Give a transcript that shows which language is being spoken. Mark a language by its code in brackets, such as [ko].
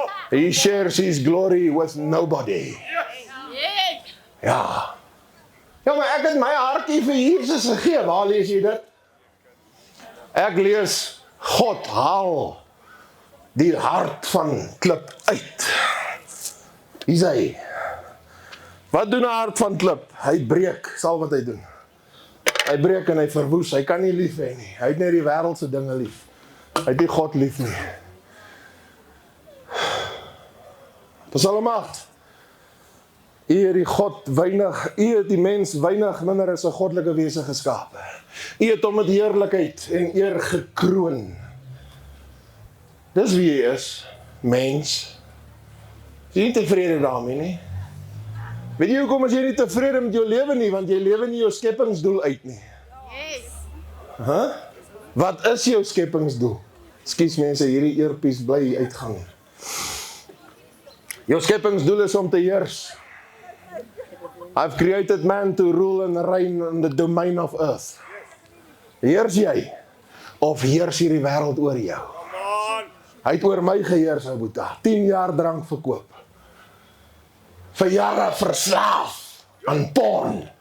[en] He shares his glory with nobody. [af] Ja. Ja, maar ek het my hartjie vir Jesus gegee. Waar lees jy dit? Ek lees, God haal die hart van klip uit. Hier is hy. Wat doen 'n hart van klip? Hy breek, sal wat hy doen. Hy breek en hy verwoes, hy kan nie lief hê nie. Hy het net die wêreldse dinge lief. Hy het nie God lief nie. Psalm 8. U het die God weinig, u het die mens weinig minder as 'n goddelike wese geskape. U het hom met heerlikheid en eer gekroon. Dis wie hy is, mens. Jy is nie tevrede daarmee nie. Weet jy hoekom as jy nie tevrede met jou lewe nie, want jy lewe nie jou skepingsdoel uit nie. Huh? Wat is jou skepingsdoel? Ekskuus mense, hierdie earpiece bly uitgang. Jou skepingsdoel is om te heers. [en] I've created man to rule and reign in the domain of earth. [af] Heers jy? Of heers hierdie wêreld oor jou? Hy het oor my geheers, ou boeta. 10 jaar drank verkoop. Vir jare verslaaf aan porn.